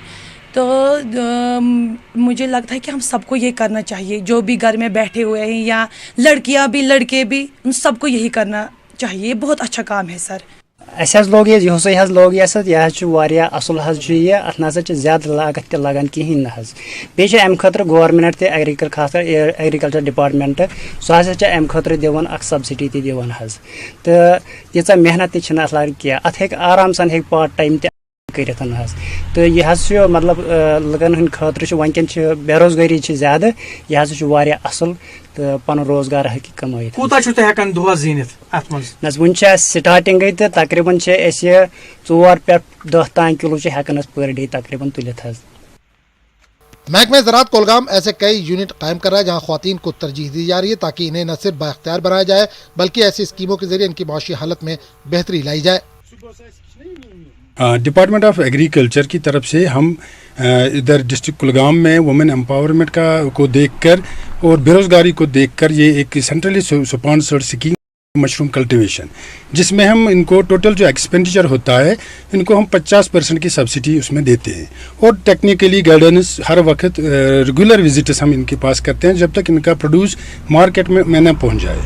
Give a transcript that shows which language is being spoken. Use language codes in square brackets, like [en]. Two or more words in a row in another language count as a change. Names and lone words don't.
[ur] تو مجھے لگتا ہے کہ ہم سب کو یہ کرنا چاہیے، جو بھی گھر میں بیٹھے ہوئے ہیں یا لڑکیاں بھی لڑکے بھی، ان سب کو یہی کرنا چاہیے، یہ بہت اچھا کام ہے سر۔ [ks] اسے لوگ یہ لوگ یہ اصل یہ ات نا زیادہ لاگت تہ لگان کہین نہ بیٚیہِ امہ خاطر گورنمنٹ تہ خاص کر [en] agriculture department [ks] سہ ہسا امہ خاطر دِوان اکھ سبسڈی تہ دِوان تو تیٖژاہ محنت تہ چھنہٕ اتھ لگان کینٛہہ، اتھ ہیٚکہِ آرام سان ہیٚکہِ [en] part time [ks] تہ کٔرِتھ تو یہ مطلب لُکن ہٕنٛدِ خٲطرٕ ونکٮ۪ن بے روزگاری زیادہ، یہ واریاہ اصل تو پن روزگار ہیٚکہِ کمٲیِتھ۔ کوٗتاہ چھُو تُہۍ ہٮ۪کان دۄہس زیٖنِتھ اتھ منٛز؟ نہ وُنہِ چھِ اَسہِ سٹارٹنگٕے تہٕ تقریٖباً چھِ أسۍ 4 پٮ۪ٹھ 10 تام کِلوٗ چھِ ہٮ۪کان أسۍ [en] per day [ks] تقریٖباً تُلِتھ حظ۔ [ur] محکمہ زراعت کولگام ایسے کئی یونٹ قائم کر رہا ہے جہاں خواتین کو ترجیح دی جا رہی ہے تاکہ انہیں نہ صرف بااختیار بنایا جائے بلکہ ایسی اسکیموں کے ذریعے ان کی معاشی حالت میں بہتری لائی جائے۔ [en] department of agriculture [ur] کی طرف سے ہم ادھر ڈسٹرکٹ کولگام میں [en] women empowerment [ur] کو دیکھ کر اور بے روزگاری کو دیکھ کر یہ ایک [en] centrally sponsored scheme mushroom cultivation, [ur] جس میں ہم ان کو ٹوٹل جو ایکسپینڈیچر ہوتا ہے ان کو ہم 50% کی سبسڈی اس میں دیتے ہیں اور [en] technically guidance [ur] ہر وقت [en] regular visits [ur] ہم ان کے پاس کرتے ہیں جب تک ان کا [en] produce market [ur] میں نہ پہنچ جائے۔